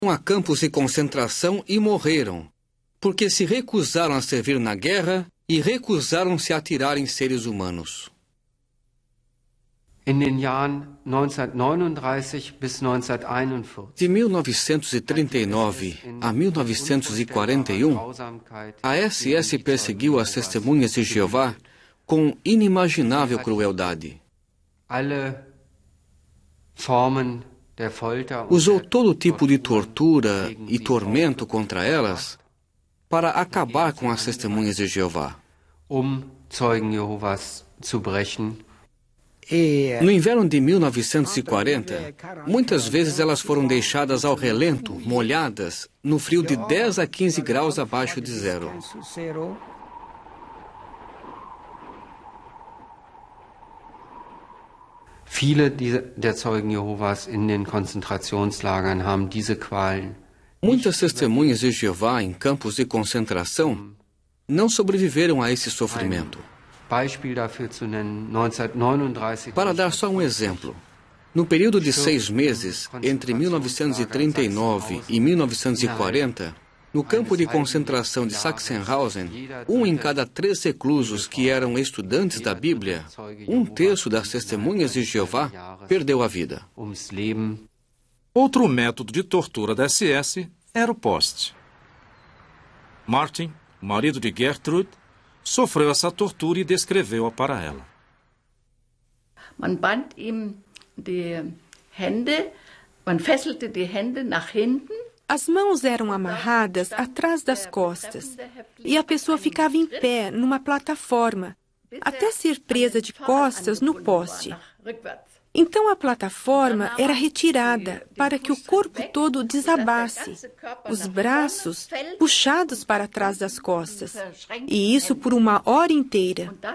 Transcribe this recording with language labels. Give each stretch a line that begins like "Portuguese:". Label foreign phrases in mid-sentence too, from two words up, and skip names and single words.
Portuguese: a campos de concentração e morreram, porque se recusaram a servir na guerra e recusaram-se a atirar em seres humanos.
German: In den Jahren 1939 bis 1941,
Portuguese: De 1939 a 1941, a SS perseguiu as testemunhas de Jeová com inimaginável crueldade. Usou todo tipo de tortura e tormento contra elas para acabar com as testemunhas de Jeová.
German: Zeugen Jehovas zu brechen.
Portuguese: No inverno de 1940, muitas vezes elas foram deixadas ao relento, molhadas, no frio de 10 a 15 graus abaixo de zero.
German: Viele der Zeugen Jehovas in den Konzentrationslagern haben diese Qualen.
Portuguese: Muitas testemunhas de Jeová em campos de concentração não sobreviveram a esse sofrimento. Para dar só um exemplo, no período de 6 meses, entre 1939 e 1940, no campo de concentração de Sachsenhausen, 1 em cada 3 reclusos que eram estudantes da Bíblia, 1/3 das testemunhas de Jeová perdeu a vida. Outro método de tortura da SS era o poste. Martin, marido de Gertrude, sofreu essa tortura e descreveu-a para ela.
German: Man band ihm die Hände, man fesselte die Hände nach hinten.
Portuguese: As mãos eram amarradas atrás das costas e a pessoa ficava em pé numa plataforma até ser presa de costas no poste. Então a plataforma era retirada para que o corpo todo desabasse, os braços puxados para trás das costas, e isso por 1 hora inteira.